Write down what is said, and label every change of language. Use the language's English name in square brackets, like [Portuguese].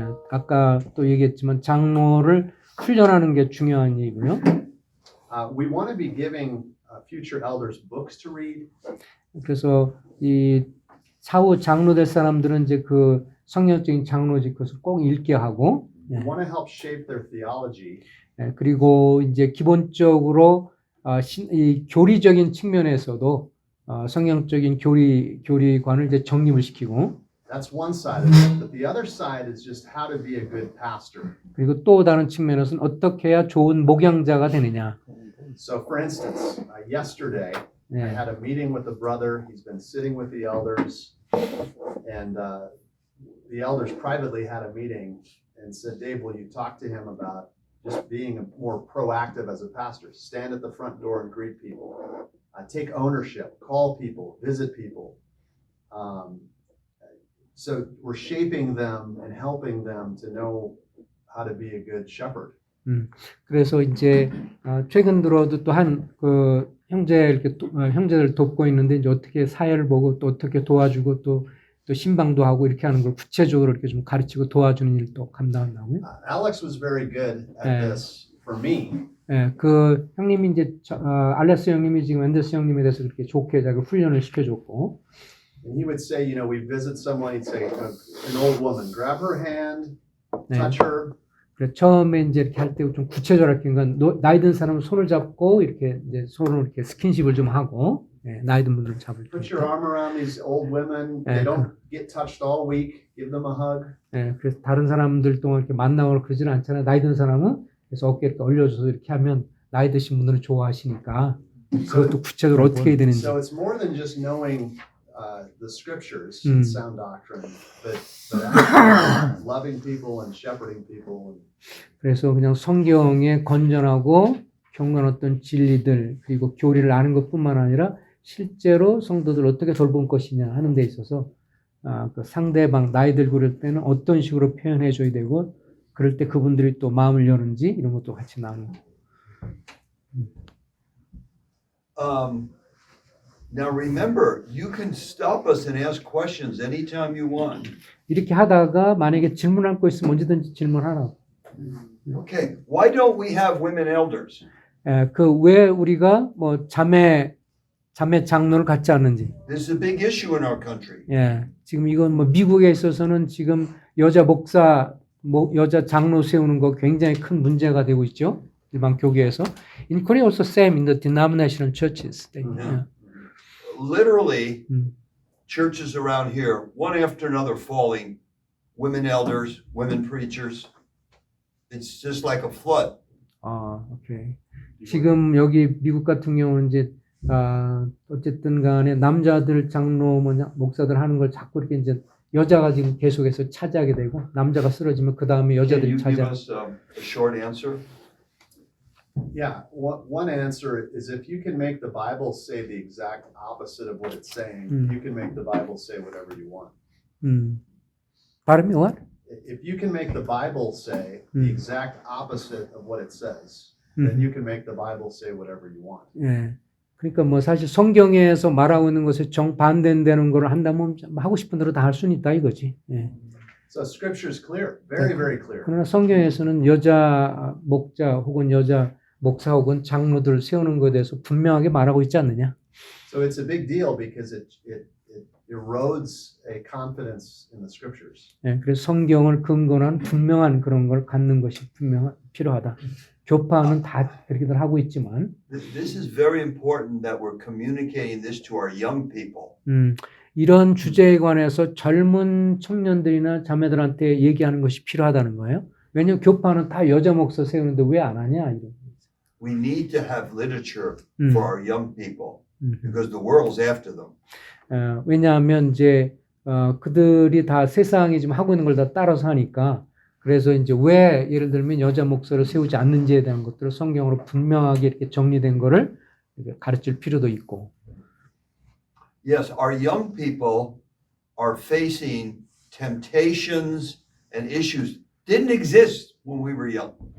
[Korean] 아까 또 얘기했지만 장로를 훈련하는 게 중요한 얘기고요. [English] We want to be giving future elders books to read. [Korean] 그래서 이 사후 장로 될 사람들은 이제 그 성경적인 장로직 것을 꼭 읽게 하고, [English] We want to help shape their theology. [Korean] 그리고 이제 기본적으로 이 교리적인 측면에서도 성경적인 교리관을 이제 정립을 시키고. [English] That's one side of it. But the other side is just how to be a good pastor. [Korean] 그리고 또 다른 측면에서는 어떻게 해야 좋은 목양자가 되느냐. [English] So, for instance, yesterday I had a meeting with a brother. He's been sitting with the elders, and the elders privately had a meeting and said, Dave, will you talk to him about just being more proactive as a pastor? Stand at the front door and greet people. Take ownership. Call people. Visit people. So we're shaping them and helping them to know how to be a good shepherd. [Korean] 그래서 이제 최근 들어도 또 한 그 형제들 돕고 있는데 이제 어떻게 사회를 보고 또 어떻게 도와주고 또 또 신방도 하고 이렇게 하는 걸 구체적으로 이렇게 좀 가르치고 도와주는 일도 감당한다고요. [English] Alex was very good at [Korean] 네. [English] this for me. [Korean] 예, 그 형님이 이제 알렉스 형님이 지금 앤더스 형님에 대해서 그렇게 좋게 자기 훈련을 시켜줬고, [English] And he would say, you know, we visit someone, he'd say, an old woman, grab her hand, [Korean] 네. [English] touch her. [Korean] 그래 처음에 이제 이렇게 할 때 좀 구체적으로 그러니까 나이 든 사람은 손을 잡고 이렇게 이제 손을 이렇게 스킨십을 좀 하고, 예, 나이 든 분들을 잡을 때. [English] Put your arm around these old women. [Korean] 네. [English] They don't get touched all week. Give them a hug. [Korean] 예, 그래서 다른 사람들 동안 이렇게 만나고 그러지는 않잖아요. 나이 든 사람은 그래서 어깨 이렇게 올려줘서 이렇게 하면 나이 드신 분들은 좋아하시니까 그것도 구체적으로 어떻게 해야 되는지. [English] So it's more than just knowing the scriptures and sound doctrine, but actually loving people and shepherding people. [Korean] 그래서 그냥 성경의 건전하고 경건 어떤 진리들 그리고 교리를 아는 것뿐만 아니라 실제로 성도들 어떻게 돌볼 것이냐 하는 데 있어서 그 상대방 나이들 그럴 때는 어떤 식으로 표현해 줘야 되고 그럴 때 그분들이 또 마음을 여는지 이런 것도 같이 나누고. [English] Now remember, you can stop us and ask questions anytime you want. [Korean] 이렇게 하다가 만약에 질문할 거 있으면 언제든지 질문하라고. [English] Okay, why don't we have women elders? [Korean] 그 왜 우리가 뭐 자매 장로를 갖지 않는지. [English] This is a big issue in our country. [Korean] 예, 지금 이건 뭐 미국에 있어서는 지금 여자 목사, 여자 장로 세우는 거 굉장히 큰 문제가 되고 있죠. 일반 교계에서. [English] In Korea also same in the denominational churches. Yeah. Literally, churches around here, one after another falling, women elders, women preachers. It's just like a flood. 오케이. [Korean] 지금 여기 미국 같은 경우는 이제 어쨌든 간에 남자들 장로 목사들 하는 걸 자꾸 이렇게 이제 여자가 지금 계속해서 차지하게 되고 남자가 쓰러지면 그 다음에 [English] Can [Korean] 여자들이 [English] you give [Korean] 차지하고. [English] us a short answer? Yeah, one answer is if you can make the Bible say the exact opposite of what it's saying, you can make the Bible say whatever you want. [Korean] 발음이 [English] what? If you can make the Bible say the exact opposite of what it says, then you can make the Bible say whatever you want. [Korean] 예. 그러니까 뭐 사실 성경에서 말하고 있는 것에 정반대되는 걸 한다면 하고 싶은 대로 다 할 수는 있다 이거지. 예. [English] So Scripture is clear, very, very clear. [Korean] 그러나 성경에서는 여자 목자 혹은 여자 목사 혹은 장로들 세우는 것에 대해서 분명하게 말하고 있지 않느냐. [English] So it's a big deal because it erodes a confidence in the Scriptures. [Korean] 예, 그래서 성경을 근거한 분명한 그런 걸 갖는 것이 필요하다. 교파는 다 그렇게들 하고 있지만. [English] This is very important that we're communicating this to our young people. [Korean] 이런 주제에 관해서 젊은 청년들이나 자매들한테 얘기하는 것이 필요하다는 거예요. 왜냐하면 교파는 다 여자 목사 세우는데 왜 안 하냐 이런. [English] We need to have literature for our young people because the world's after them. [Korean] 왜냐하면 이제 그들이 다 세상이 지금 하고 있는 걸 다 따라서 하니까 그래서 이제 왜 예를 들면 여자 목사를 세우지 않는지에 대한 것들을 성경으로 분명하게 이렇게 정리된 거를 가르칠 필요도 있고. [English] Yes, our young people are facing temptations and issues didn't exist when we were young.